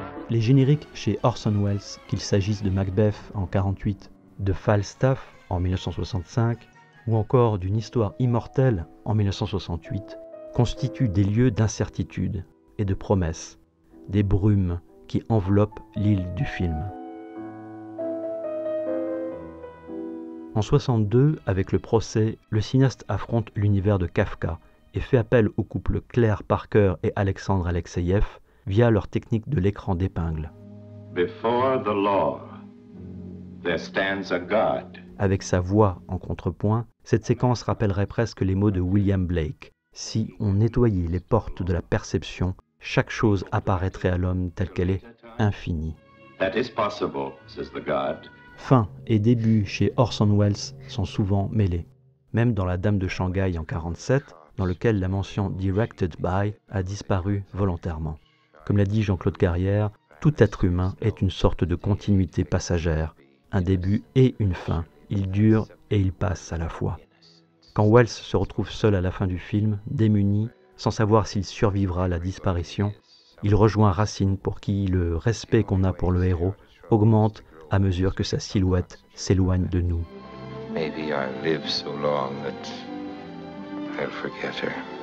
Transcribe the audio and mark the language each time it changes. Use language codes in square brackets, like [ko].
[fr] Les génériques chez Orson Welles, qu'il s'agisse de Macbeth en 1948, de Falstaff en 1965, ou encore d'une histoire immortelle en 1968, constituent des lieux d'incertitude et de promesses, des brumes qui enveloppent l'île du film. En 1962, avec Le Procès, le cinéaste affronte l'univers de Kafka et fait appel au couple Claire Parker et Alexandre Alexeïev via leur technique de l'écran d'épingle. [en] Before the law, there stands a God. [fr] Avec sa voix en contrepoint, cette séquence rappellerait presque les mots de William Blake. Si on nettoyait les portes de la perception, chaque chose apparaîtrait à l'homme telle qu'elle est, infinie. [en] That is possible, says the God. [fr] Fin et début chez Orson Welles sont souvent mêlés. Même dans La Dame de Shanghai en 1947, dans lequel la mention « [en] Directed by [fr] » a disparu volontairement. Comme l'a dit Jean-Claude Carrière, tout être humain est une sorte de continuité passagère, un début et une fin. Il dure et il passe à la fois. Quand Welles se retrouve seul à la fin du film, démuni, sans savoir s'il survivra à la disparition, il rejoint Racine pour qui le respect qu'on a pour le héros augmente à mesure que sa silhouette s'éloigne de nous. [en] Maybe I live so long that I'll forget her.